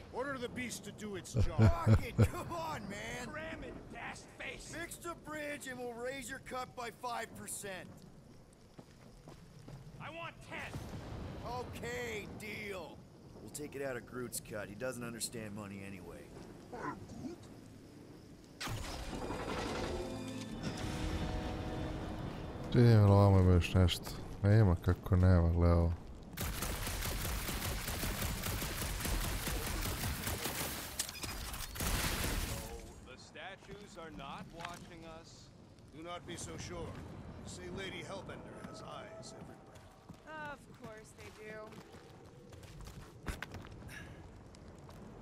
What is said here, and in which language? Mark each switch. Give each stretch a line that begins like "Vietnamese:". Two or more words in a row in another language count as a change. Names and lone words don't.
English: Order the beast to do its job. Rocket, come on, man. Cram it, dash face! Fix the bridge and we'll raise your cut by 5%. I want 10. Okay, deal. We'll take it out of Groot's cut. He doesn't understand money anyway.
Bosnian: Idemo ovamo još nešto. Nema kako nema, Leo.
English: The statues are not watching us. Do not be so sure. Say Lady Hellbender has eyes everywhere. Of course they do.